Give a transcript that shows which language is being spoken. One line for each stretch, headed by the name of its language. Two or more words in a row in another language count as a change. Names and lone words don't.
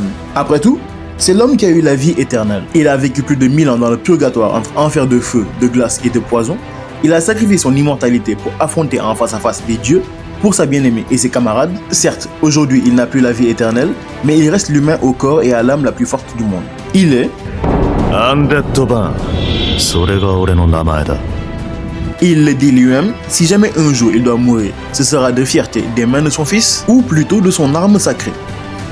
French: Après tout, c'est l'homme qui a eu la vie éternelle. Il a vécu plus de 1000 ans dans le purgatoire entre enfer de feu, de glace et de poison. Il a sacrifié son immortalité pour affronter en face à face des dieux pour sa bien-aimée et ses camarades. Certes, aujourd'hui il n'a plus la vie éternelle, mais il reste l'humain au corps et à l'âme la plus forte du monde. Il est...
Japanese: Undead Ban. それが俺の名前だ。
French: Il le dit lui-même, si jamais un jour il doit mourir, ce sera de fierté des mains de son fils ou plutôt de son arme sacrée.